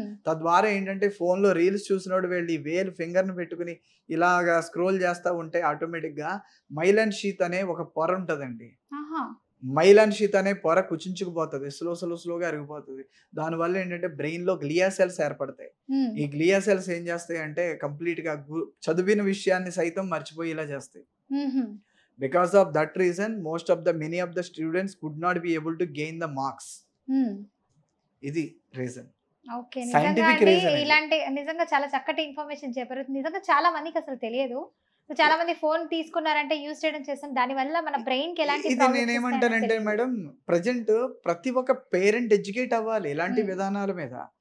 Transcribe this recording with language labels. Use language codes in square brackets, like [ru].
[te] తద్వారా ఏంటంటే ఫోన్ లో రీల్స్ చూసినోడు వెళ్ళి వేలు ఫింగర్ ని పెట్టుకుని ఇలాగా స్క్రోల్ చేస్తా ఉంటే ఆటోమేటిక్ గా మైలన్ షీత్ అనే ఒక పొర ఉంటదండి. మైలన్ షీత్ అనే పొర కుచించుకుపోతుంది, స్లోగా అరిగిపోతుంది. దానివల్ల ఏంటంటే బ్రెయిన్ లో గ్లియా సెల్స్ ఏర్పడతాయి. ఈ గ్లియా సెల్స్ ఏం చేస్తాయి అంటే కంప్లీట్ గా చదివిన విషయాన్ని సైతం మర్చిపోయేలా చేస్తాయి. [en] Because of that reason, many of the students could not be able to gain the marks. [te] ఇది రీజన్. ఓకే, ఇలాంటి నిజంగా చాలా చక్కటి ఇన్ఫర్మేషన్ చెప్పారు. నిజంగా చాలా మందికి అసలు తెలియదు. చాలా మంది ఫోన్ తీసుకున్నారంటే యూజ్ చేయడం చేస్తాం, దాని వల్ల మన బ్రెయిన్ కి ఎలాంటి ఇది నేనేమంటానంటే మేడం, ప్రజెంట్ ప్రతి ఒక్క పేరెంట్ ఎడ్యుకేట్ అవ్వాలి ఇలాంటి విధానాల మీద.